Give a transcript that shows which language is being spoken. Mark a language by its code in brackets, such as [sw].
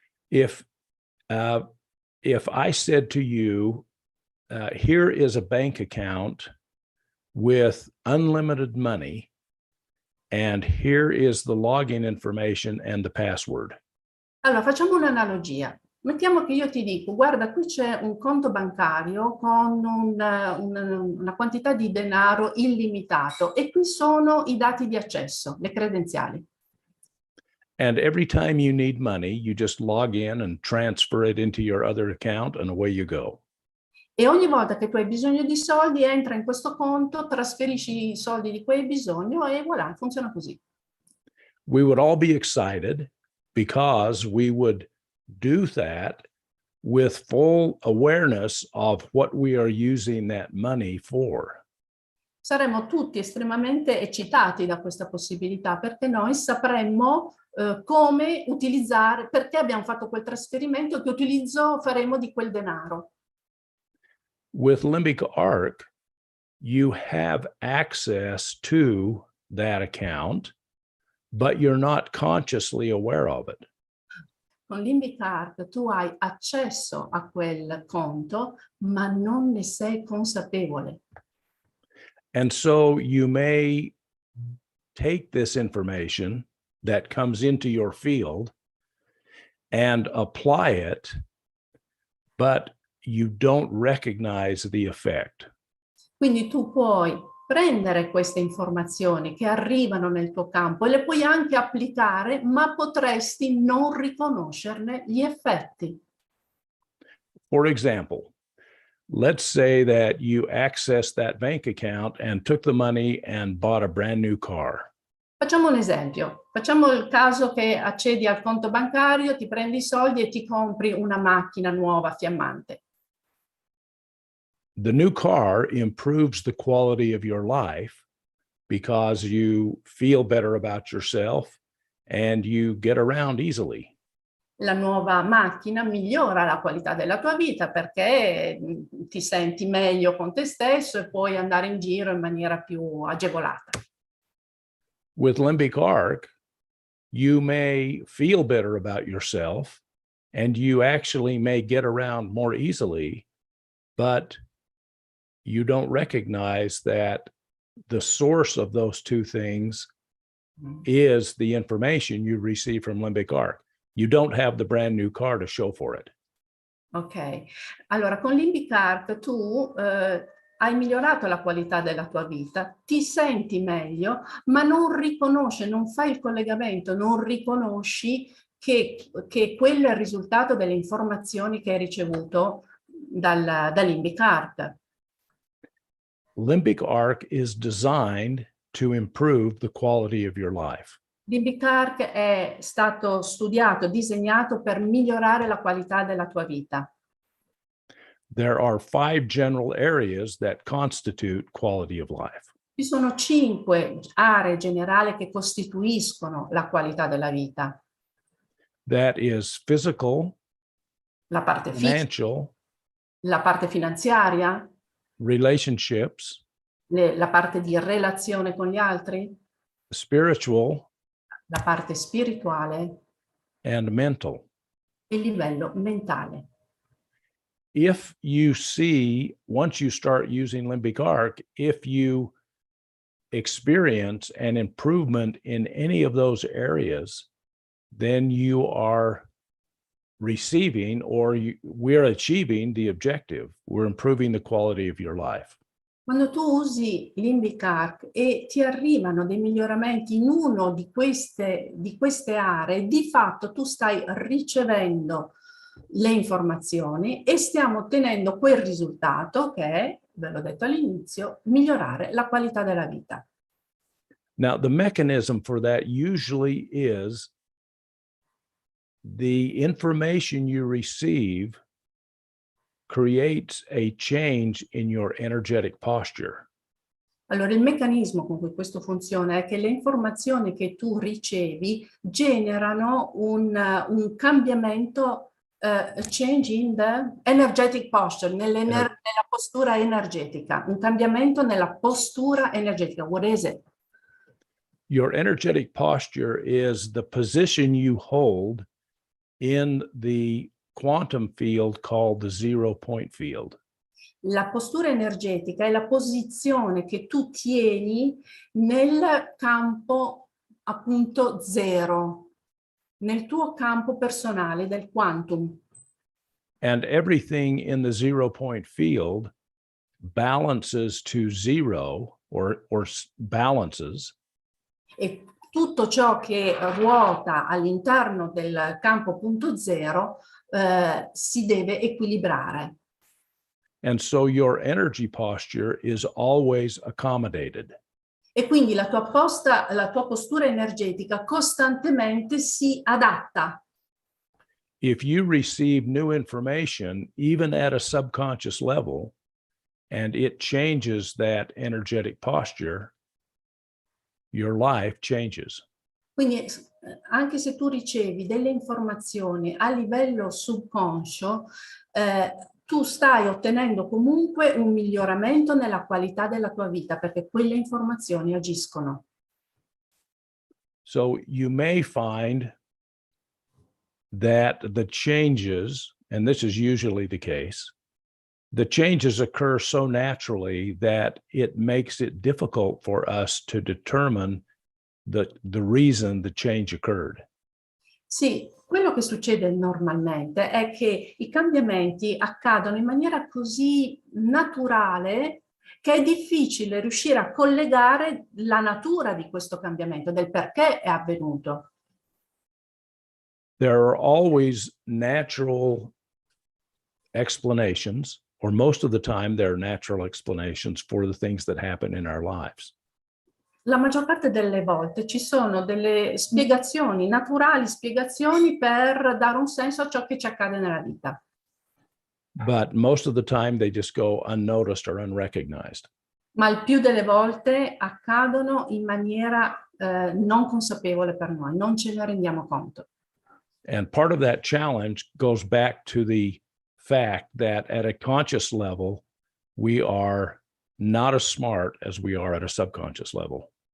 [en] If I said to you, here is a bank account with unlimited money, and here is the login information and the password. [it] Allora, facciamo un'analogia. Mettiamo che io ti dico, guarda, qui c'è un conto bancario con una quantità di denaro illimitato e qui sono i dati di accesso, le credenziali. [en] And every time you need money, you just log in and transfer it into your other account and away you go. [it] E ogni volta che tu hai bisogno di soldi, entra in questo conto, trasferisci i soldi di cui hai bisogno e voilà, funziona così. [en] We would all be excited because we would do that with full awareness of what we are using that money for. [it] Saremmo tutti estremamente eccitati da questa possibilità perché noi sapremmo come utilizzare, perché abbiamo fatto quel trasferimento, che utilizzo faremo di quel denaro. [en] With LimbicArc, you have access to that account, but you're not consciously aware of it. [it] Con LimbicArc tu hai accesso a quel conto, ma non ne sei consapevole. [en] And so you may take this information that comes into your field and apply it, but you don't recognize the effect. [it] Quindi tu puoi prendere queste informazioni che arrivano nel tuo campo e le puoi anche applicare, ma potresti non riconoscerne gli effetti. [en] For example, let's say that you access that bank account and took the money and bought a brand new car. [it] Facciamo un esempio. Facciamo il caso che accedi al conto bancario, ti prendi i soldi e ti compri una macchina nuova, fiammante. [en] the new car improves the quality of your life because you feel better about yourself and you get around easily. [it] La nuova macchina migliora la qualità della tua vita perché ti senti meglio con te stesso e puoi andare in giro in maniera più agevolata. [en] With LimbicArc, you may feel better about yourself and you actually may get around more easily, but you don't recognize that the source of those two things is the information you receive from LimbicArc. You don't have the brand new car to show for it. [it] Ok, allora con LimbicArc tu hai migliorato la qualità della tua vita, ti senti meglio, ma non riconosci, non fai il collegamento, non riconosci che quello è il risultato delle informazioni che hai ricevuto da LimbicArc. [en] LimbicArc is designed to improve the quality of your life. [it] LimbicArc è stato studiato, disegnato per migliorare la qualità della tua vita. [en] There are 5 general areas that constitute quality of life. [it] Ci sono 5 aree generali che costituiscono la qualità della vita. [en] That is physical, [it] La parte [en] financial, [it] la parte finanziaria, [en] relationships, [it] la parte di relazione con gli altri, [en] spiritual, [it] la parte spirituale [en] and mental. [it] e il livello mentale. [en] If you see, once you start using LimbicArc, if you experience an improvement in any of those areas, then you are receiving or we're achieving the objective. We're improving the quality of your life. [it] Quando tu usi LimbicArc e ti arrivano dei miglioramenti in uno di queste aree, di fatto tu stai ricevendo le informazioni e stiamo ottenendo quel risultato che è, ve l'ho detto all'inizio, migliorare la qualità della vita. [en] Now, the mechanism for that usually is the information you receive creates a change in your energetic posture. [it] Allora, il meccanismo con cui questo funziona è che le informazioni che tu ricevi generano un cambiamento, [en] change in the energetic posture, [it] nella postura energetica, un cambiamento nella postura energetica. [en] What is it? Your energetic posture is the position you hold in the quantum field called the 0 point field. [it] La postura energetica è la posizione che tu tieni nel campo appunto zero, nel tuo campo personale del quantum. [en] And everything in the 0 point field balances to zero or balances. [it] E tutto ciò che ruota all'interno del campo punto zero si deve equilibrare. [en] And so your energy posture is always accommodated. [it] E quindi la tua postura energetica costantemente si adatta. [en] If you receive new information, even at a subconscious level, and it changes that energetic posture, your life changes. [it] Quindi anche se tu ricevi delle informazioni a livello subconscio, tu stai ottenendo comunque un miglioramento nella qualità della tua vita perché quelle informazioni agiscono. [en] So you may find that the changes, and this is usually the case, the changes occur so naturally that it makes it difficult for us to determine the reason the change occurred. [it] Sì, quello che succede normalmente è che i cambiamenti accadono in maniera così naturale che è difficile riuscire a collegare la natura di questo cambiamento, del perché è avvenuto. [en] There are always natural explanations, or most of the time there are natural explanations for the things that happen in our lives. [it] La maggior parte delle volte ci sono delle spiegazioni, naturali spiegazioni per dare un senso a ciò che ci accade nella vita. [en] but most of the time they just go unnoticed or unrecognized. [it] Ma il più delle volte accadono in maniera non consapevole per noi, non ce ne rendiamo conto. [en] And part of that challenge goes back to the fact that at a conscious level, we are not as smart as we are at a subconscious level.